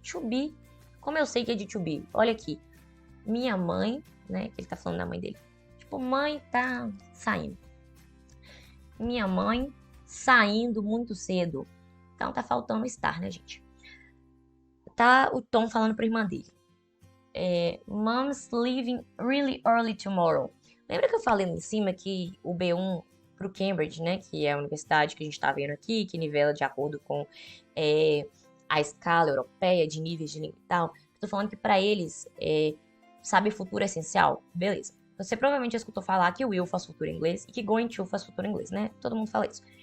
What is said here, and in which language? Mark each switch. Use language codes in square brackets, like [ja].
[pt] To be. Como eu sei que é de to be? Olha aqui. Minha mãe, né? Que ele tá falando da mãe dele. Tipo, mãe tá saindo. Minha mãe saindo muito cedo. Então, tá faltando estar, né, gente? Tá o Tom falando pra irmã dele. [en] Mom's leaving really early tomorrow. [pt] Lembra que eu falei lá em cima que o B1 pro Cambridge, né, que é a universidade que a gente tá vendo aqui, que nivela de acordo com a escala europeia de níveis de língua e tal. Tô falando que pra eles, saber futuro é essencial. Beleza. Você provavelmente já escutou falar que o will faz futuro em inglês e que going to faz futuro em inglês, né? Todo mundo fala isso.